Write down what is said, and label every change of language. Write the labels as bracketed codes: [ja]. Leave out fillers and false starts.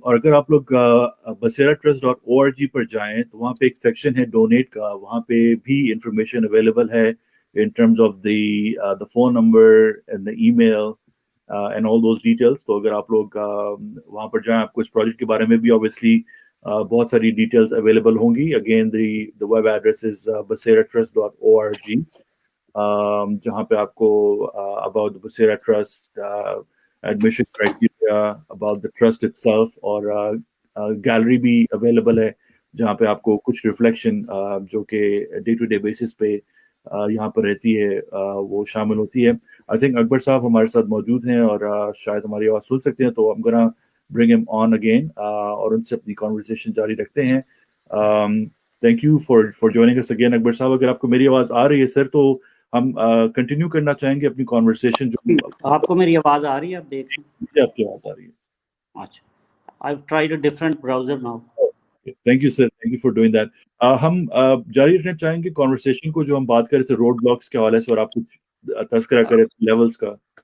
[ur] اور اگر آپ لوگ basiratrust.org پر جائیں تو وہاں پہ ایک سیکشن ہے ڈونیٹ کا, وہاں پہ بھی انفارمیشن اویلیبل ہے [en] in terms of the phone number and the email and all those details. [ur] تو اگر آپ لوگ وہاں پر جائیں, آپ کو اس پروجیکٹ کے بارے میں بھی obviously بہت ساری ڈیٹیلز اویلیبل ہوں گی. [en] Again, the web address is basiratrust.org, [ur] جہاں پہ آپ کو [en] about the Basira Trust admission criteria, about the trust itself, [ur] اور گیلری بھی اویلیبل ہے جہاں پہ آپ کو کچھ ریفلیکشن جو کہ ڈے ٹو ڈے بیسس پہ یہاں پر رہتی ہے وہ شامل ہوتی ہے. آئی تھنک اکبر صاحب ہمارے ساتھ موجود ہیں اور شاید ہماری آواز سن سکتے ہیں, تو [en] I'm gonna bring him on again [ur] اور ان سے اپنی conversation جاری رکھتے ہیں. [en] Thank you for joining us again Akbar صاحب. [ur] اگر آپ کو میری آواز آ رہی ہے سر تو ہم کنٹینیو کرنا چاہیں گے اپنی conversation. جو آپ کو میری آواز آ رہی ہے, آپ دیکھ لیں. مجھے آپ کی آواز آ رہی ہے. [en] اچھا, I've tried a different browser now. Thank you sir, thank you for doing that. [ur] ہم جاری رکھنا چاہیں گے کانورسیشن کو جو ہم بات کر رہے تھے روڈ بلاکس کے حوالے سے, اور آپ کچھ تذکرہ کرے لیولز کا.